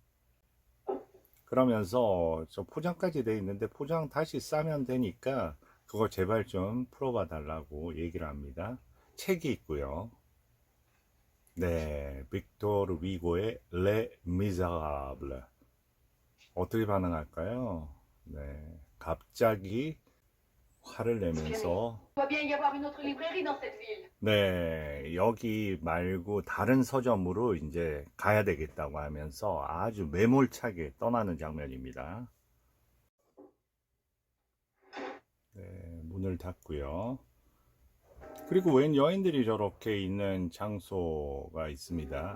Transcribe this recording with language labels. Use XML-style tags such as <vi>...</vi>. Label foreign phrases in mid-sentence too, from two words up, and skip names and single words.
<ko>그러면서 저 포장까지 돼 있는데 포장 다시 싸면 되니까 그거 제발 좀 풀어봐 달라고 얘기를 합니다. 책이 있고요. 네, 빅토르 위고의 레 미자라블. 어떻게 반응할까요? 네, 갑자기 화를 내면서</ko> <fr>Il doit bien y avoir une autre librairie dans cette ville.</fr> <ko>네, 여기 말고 다른 서점으로 이제 가야 되겠다고 하면서 아주 매몰차게 떠나는 장면입니다. 네, 문을 닫고요. 그리고 웬 여인들이 저렇게 있는 장소가 있습니다.</ko>